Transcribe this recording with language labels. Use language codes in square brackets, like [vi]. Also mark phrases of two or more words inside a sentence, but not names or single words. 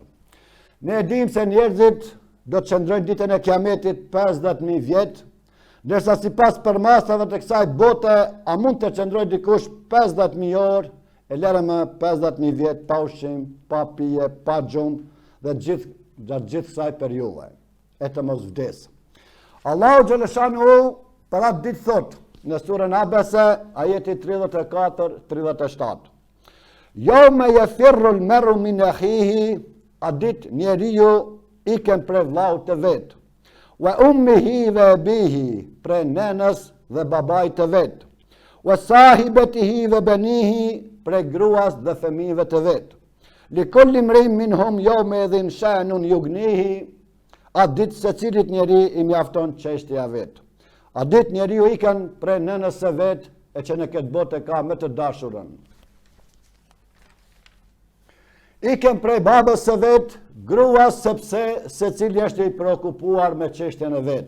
[sq] Ne e dimë se njerëzit do të qëndrojnë ditën e kiametit 50.000 vjet, ndërsa sipas përmasave të kësaj bote, a mund të qëndrojë dikush 50.000 orë, e lere më 50.000 vjet pa ushqim, pa pije, pa gjumë dhe gjatë gjithë kësaj periudhe, e të mos vdes. Allahu xhaleshanu për atë ditë thot në surën Abese, ajeti 34-37. [ar] يوم يفر المرء من أخيه, [sq] a ditë njeriu iken prej vllaut të vet, [ar] وأمه وأبيه, [sq] prej nenës dhe babait të vet, [ar] وصاحبته وبنيه, [sq] prej gruas dhe fëmijëve të vet. [ar] لكل امرئ منهم يومئذ شأن يغنيه, [sq] a ditë secilit njeri i mjafton çështja vet. A ditë njeriu iken prej nënës së vet, e që në këtë botë ka më të dashurën. Iken prej babës së vet, gruas, sepse secili është i preokupuar me çështjen e vet.